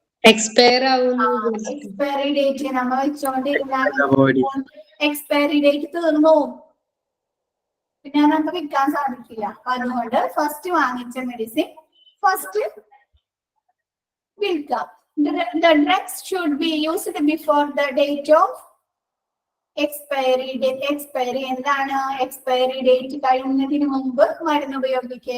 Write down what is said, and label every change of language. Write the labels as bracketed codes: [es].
[ml] Expiry date നമ്മൾ വെച്ചോണ്ടിരുന്നാൽ expiry date തീർന്നു പോകും, പിന്നെ നമുക്ക് വിൽക്കാൻ സാധിക്കില്ല. അപ്പൊ അതുകൊണ്ട് ഫസ്റ്റ് വാങ്ങിച്ച മെഡിസിൻ ഫസ്റ്റ് വിൽക്കാം. [en] The drugs should be used before the date of expiry. [ml] എന്താണ്? എക്സ്പയറി ഡേറ്റ് കഴിയുന്നതിന് മുമ്പ് മരുന്ന് ഉപയോഗിക്കുക.